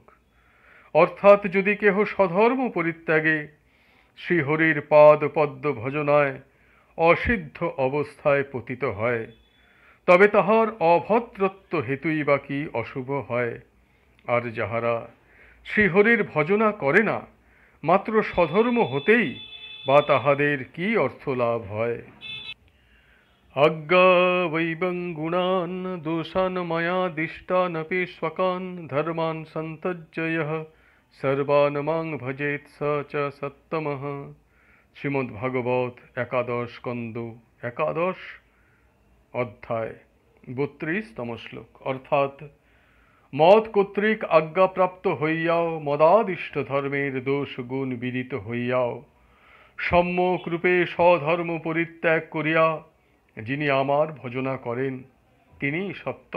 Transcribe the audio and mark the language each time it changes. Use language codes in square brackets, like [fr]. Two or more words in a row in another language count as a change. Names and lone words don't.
[bn] অর্থাৎ যদি কেহ স্বধর্ম পরিত্যাগে শ্রীহরির পাদ পদ্ম ভজনায় অসিদ্ধ অবস্থায় পতিত হয়, তবে তাহার অভদ্রত্ব হেতুই বা কি অশুভ হয়? আর যাহারা শ্রীহরির ভজনা করে না, মাত্র স্বধর্ম হতেই বা তাহাদের কি অর্থ লাভ হয়? [sa] অজ্ঞাবৈবং গুণান দোষান ময়া দিষ্টানপি স্বকান, ধর্মান সন্তজ্য যঃ সর্বান মাং ভজেৎ স চ সত্তমঃ। [bn] শ্রীমদ্ ভাগবত একাদশ স্কন্দ একাদশ অধ্যায় ৩২তম শ্লোক। অর্থাৎ মদ কর্তৃক আজ্ঞাপ্রাপ্ত হইয়াও, মদাদিষ্ট ধর্মের দোষ গুণ বিদিত হইয়াও, সম্যক রূপে স্বধর্ম পরিত্যাগ করিয়া যিনি আমার ভজনা করেন, তিনি সত্তম।